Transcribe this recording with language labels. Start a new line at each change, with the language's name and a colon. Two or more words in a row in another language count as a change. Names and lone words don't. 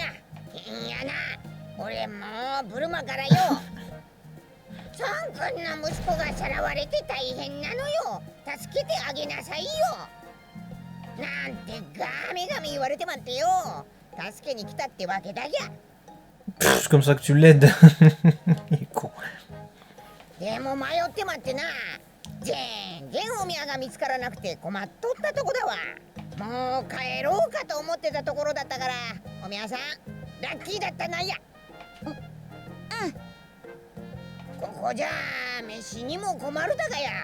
Japanese: いやな、俺もうブルマからよ。孫君の息子がさらわれて大変なのよ。助けてあげなさいよ。なんてガメガメ言われてまってよ。助けに来たってわけだぎゃ。
French: C'est comme ça que tu l'aides. Il est con.
Japanese: でも迷ってまってな。全然おみやが見つからなくて困っとったとこだわ。もう帰ろうかと思ってたところだったから、おみやさんラッキーだったなんや。ここじゃ飯にも困るだがや。